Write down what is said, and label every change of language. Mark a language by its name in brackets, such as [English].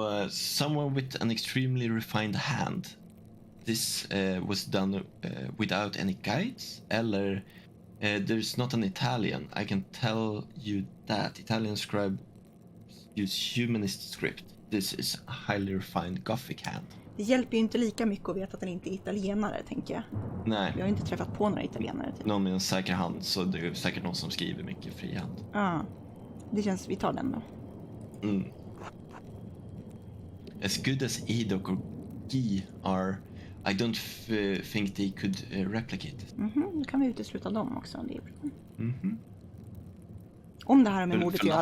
[English] Someone with an extremely refined hand. This was done without any guides. Eller there's not an Italian. I can tell you that. Italian scribe use humanist script. This is a highly refined Gothic hand. [Swedish] Det hjälper ju inte lika mycket att veta att den inte är italienare, tänker jag. Nej. Vi har inte träffat på några italienare. Typ. Någon med en säker hand, så det är säkert någon som skriver mycket frihand. Ja, det känns, vi tar den då. [English] As good as Edok or G are... I don't think they could replicate it. [Swedish] Då kan vi utesluta dem också. Det är bra. Mhm. Om det här har med mordet att göra.